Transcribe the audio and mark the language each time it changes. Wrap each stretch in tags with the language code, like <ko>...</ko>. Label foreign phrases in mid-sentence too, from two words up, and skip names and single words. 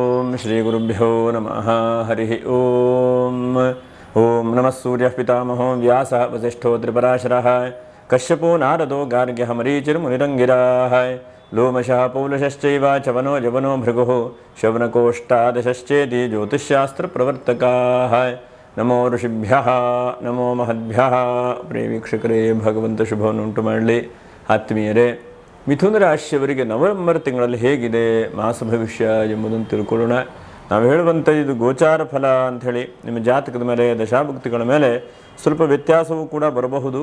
<sa>श्रीगुरुभ्यो नमः हरिः ओम ओम नमः सूर्यः पितामहो व्यासः वसिष्ठो त्रिपराशरः कश्यपो नारदो गार्ग्यः मरीचिर्मुनिरङ्गिराः लोमशः पौलशश्चैव चवनो जवनो भृगुः शवनकोष्ठादशश्चेति ज्योतिष्शास्त्रप्रवर्तकाः नमो ऋषिभ्यः नमो महद्भ्यः</sa> <kn>ಪ್ರಿಯ ವೀಕ್ಷಕರೇ, ಭಗವಂತ ಶುಭವನ್ನು ಉಂಟು ಮಾಡಲಿ. ಆತ್ಮೀಯರೇ, ಮಿಥುನ ರಾಶಿಯವರಿಗೆ ನವೆಂಬರ್ ತಿಂಗಳಲ್ಲಿ ಹೇಗಿದೆ ಮಾಸ ಭವಿಷ್ಯ ಎಂಬುದನ್ನು ತಿಳ್ಕೊಳ್ಳೋಣ. ನಾವು ಹೇಳುವಂಥ ಇದು ಗೋಚಾರ ಫಲ ಅಂಥೇಳಿ ನಿಮ್ಮ ಜಾತಕದ ಮೇಲೆ ದಶಾಭುಕ್ತಿಗಳ ಮೇಲೆ ಸ್ವಲ್ಪ ವ್ಯತ್ಯಾಸವೂ ಕೂಡ ಬರಬಹುದು.</kn>